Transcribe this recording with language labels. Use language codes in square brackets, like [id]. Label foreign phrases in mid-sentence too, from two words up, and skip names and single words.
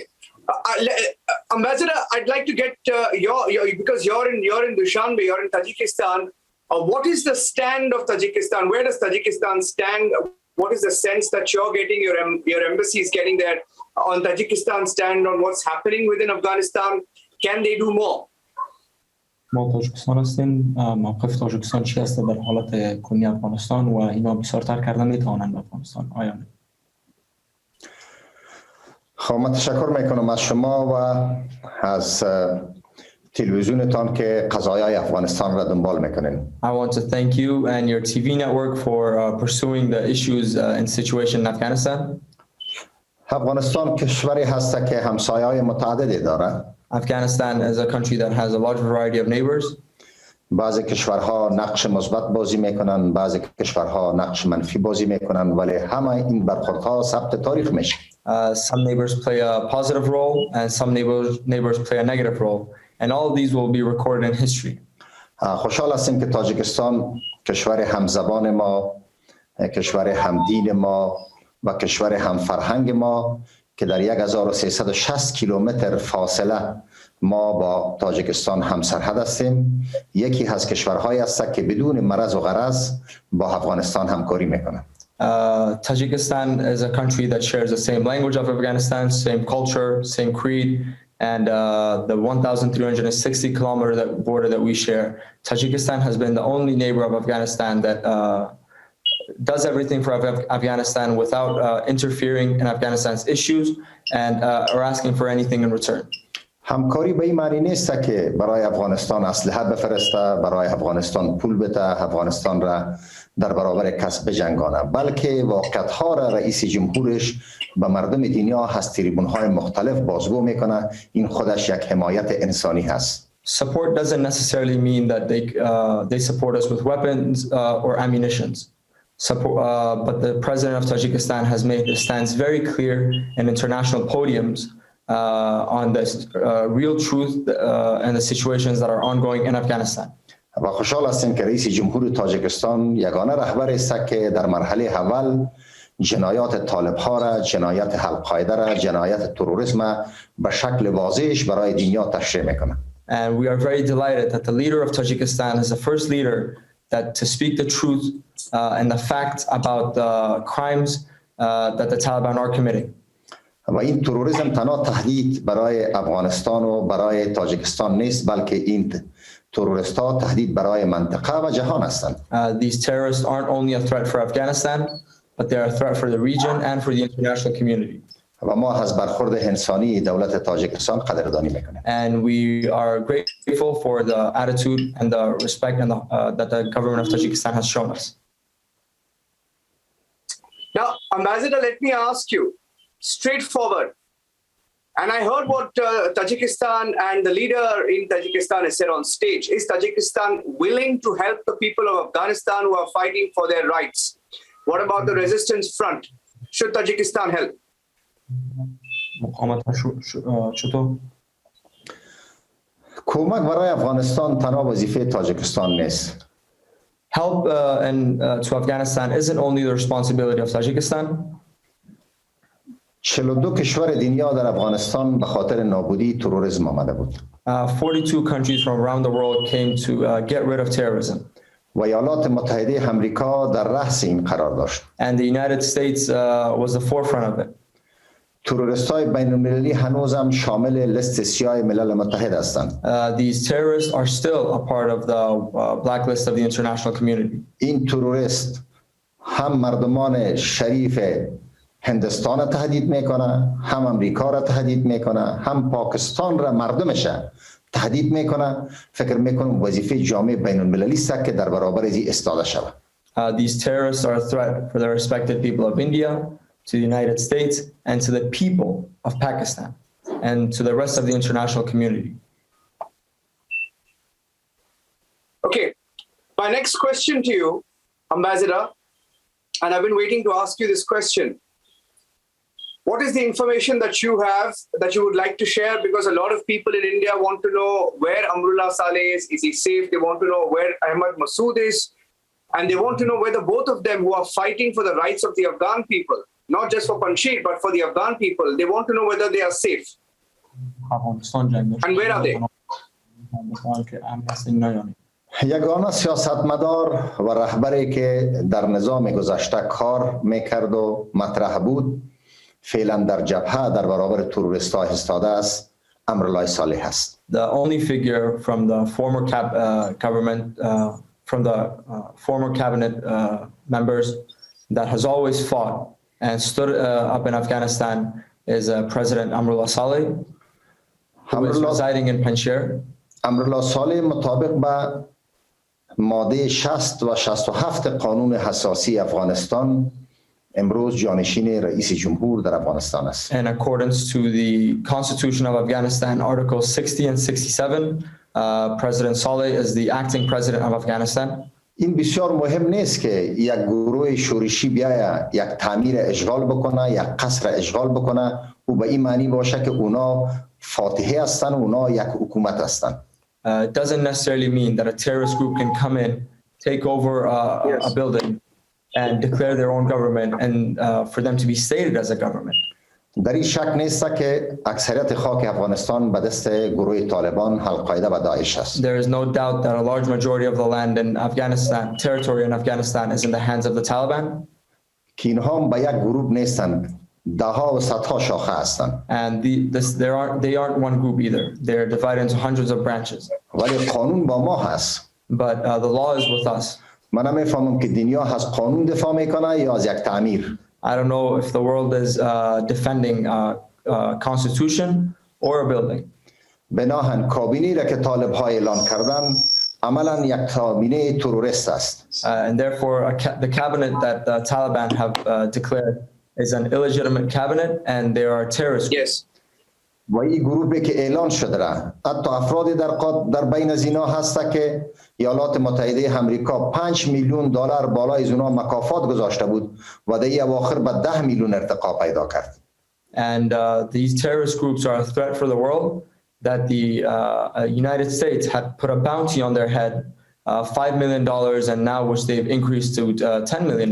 [en] Ambassador, I'd like to get your because you're in Dushanbe, you're in Tajikistan. What is the stand of Tajikistan? Where does Tajikistan stand? What is the sense that you're getting, your embassy is getting there on Tajikistan's stand on what's happening within Afghanistan? Can they do more? [fa] ما تاجیکستان هستیم. موقف تاجیکستان چی هست در حالت کنونی افغانستان و اینا بسیارتر کردن میتوانند به افغانستان آیا نه؟ خب من تشکر میکنم از شما و از تلویزیونتان که قضایای افغانستان را دنبال میکنین. [en] I want to thank you and your TV network for pursuing the issues and situation in Afghanistan. [fa] افغانستان کشوری هست که همسایه‌های متعددی داره. [en] Afghanistan is a country that has a large variety of neighbors. [fa] بعضی کشورها نقش مثبت بازی میکنن، بعضی کشورها نقش منفی بازی میکنن، ولی همه این برخوردها ثبت تاریخ میشه. [en] Some neighbors play a positive role and some neighbors play a negative role, and all of these will be recorded in history. [fa] خوشحال هستیم که تاجیکستان کشور همزبان ما، کشور همدین ما و کشور همفرهنگ ما که در 1360 کیلومتر فاصله ما با تاجیکستان همسرحد هستیم، یکی از کشورهایی است که بدون مرض و غرض با افغانستان همکاری میکنه. [en] Tajikistan is a country that shares the same language of Afghanistan, same culture, same creed, and the 1,360 kilometer border that we share. Tajikistan has been the only neighbor of Afghanistan that does everything for Afghanistan without interfering in Afghanistan's issues and or asking for anything in return. [fa] همکاری به این معنی نیست که برای افغانستان اسلحه بفرسته، برای افغانستان پول بده، افغانستان را در برابر کس بجنگانه، بلکه واقعیت‌ها را رئیس جمهورش به مردم دنیا از تریبون‌های مختلف بازگو میکنه. این خودش یک حمایت انسانی هست. [en] Support doesn't necessarily mean that they support us with weapons or ammunitions. But the president of Tajikistan has made his stance very clear in international podiums on the real truth and the situations that are ongoing in Afghanistan. [fa] و خوشحال هستیم که رئیس جمهور تاجیکستان یگانه رهبر است که در مرحله اول جنایات طالب‌ها را، جنایات القاعده را، جنایات تروریسم به شکل واضحش برای دنیا تشریح میکنه. [en] And we are very delighted that the leader of Tajikistan is the first leader that to speak the truth and the facts about the crimes that the Taliban are committing. [fa] و این تروریسم تنها تهدید برای افغانستان و برای تاجیکستان نیست، بلکه این تروریست‌ها تهدید برای منطقه و جهان هستند. [en] These terrorists aren't only a threat for Afghanistan, but they are a threat for the region and for the international community. [fa] و ما از برخورد انسانی دولت تاجیکستان قدردانی میکنیم. [en] And we are grateful for the attitude and the respect and that the government of Tajikistan has shown us. Now, Ambassador, let me ask you straightforward. And I heard what Tajikistan and the leader in Tajikistan has said on stage. Is Tajikistan willing to help the people of Afghanistan who are fighting for their rights? What about the resistance front? Should Tajikistan help? [fa] کمک برای افغانستان تنها وظیفه تاجیکستان نیست. [en] Help to Afghanistan isn't only the responsibility of Tajikistan. [fa] 42 کشور دنیا در افغانستان به خاطر نابودی تروریسم آمده بود. [en] 42 countries from around the world came to get rid of terrorism. [fa] و ایالات متحده آمریکا در رأس این قرار داشت. [en] And the United States was the forefront of it. [fa] تروریست‌های بین‌المللی هنوزم شامل لیست سیاه ملل متحد هستند. [en] These terrorists are still a part of the blacklist of the international community. [fa] این تروریست هم مردمان شریف هندستان را تهدید میکنه، هم امریکا را تهدید میکنه، هم پاکستان را مردمش تهدید میکنه. فکر میکنم وظیفه جامعه بین المللی است که در برابر ازی ایستاده شود. [en] These terrorists are a threat for the respected people of India, to the United States, and to the people of Pakistan, and to the rest of the international community. Okay, my next question to you, Ambassador, and I've been waiting to ask you this question. What is the information that you have that you would like to share? Because a lot of people in India want to know where Amrullah Saleh is he safe? They want to know where Ahmad Masood is. And they want to know whether both of them who are fighting for the rights of the Afghan people, not just for Panjshir, but for the Afghan people, they want to know whether they are safe. And where are they? [fa] یگانه سیاستمدار و رهبری که در نظام گذشته کار میکرد و مطرح بود فعلا در جبهه در برابر تروریست‌ها ایستاده است امرالله صالح است. [en] The only figure from the former government from the former cabinet members that has always fought and stood up in Afghanistan is President Amrullah Saleh, who is residing in Panjshir. [fa] امرالله صالح مطابق با ماده 60 و 67 قانون حساسی افغانستان امروز جانشین رئیس جمهور در افغانستان است. [en] In accordance to the Constitution of Afghanistan, Articles 60 and 67, President Saleh is the acting president of Afghanistan. [fa] این بسیار مهم نیست که یک گروه شورشی بیاید یک تعمیر اشغال بکنه، یک قصر اشغال بکنه و به این معنی باشه که اونا فاتحه هستن و اونا یک حکومت هستن. [en] It doesn't necessarily mean that a terrorist group can come in, take over a building and declare their own government and for them to be stated as a government. [fa] در این شک نیست که اکثریت خاک افغانستان به دست گروه طالبان، القاعده و داعش است. [en] There is no doubt that a large majority of the land in Afghanistan, territory in Afghanistan, is in the hands of the Taliban. [fa] که اینها به یک گروه نیستند، ده ها و صدها شاخه هستند. [en] And they aren't one group either. They're divided into hundreds of branches. [fa] ولی قانون با ما هست. [en] But the law is with us. [fa] من نمیفهمم که دنیا از قانون دفاع میکنه یا از یک تعمیر. [en] I don't know if the world is defending a constitution or a building. [fa] بناهن کابینه را که طالب ها اعلان کردن عملا یک کابینه تروریست است. [en] And therefore the cabinet that the Taliban have declared is an illegitimate cabinet and they are terrorists. Yes. [fa] و این گروهی که اعلان شده را حتی افرادی در بین از اینا هست که ایالات متحده آمریکا 5 میلیون دلار بالای از اونها مکافات گذاشته بود و در اواخر به 10 میلیون ارتقا پیدا کرد. [en] And these terrorist groups are a threat for the world that the United States had put a bounty on their head, $5 million, and now which they've increased to $10 million.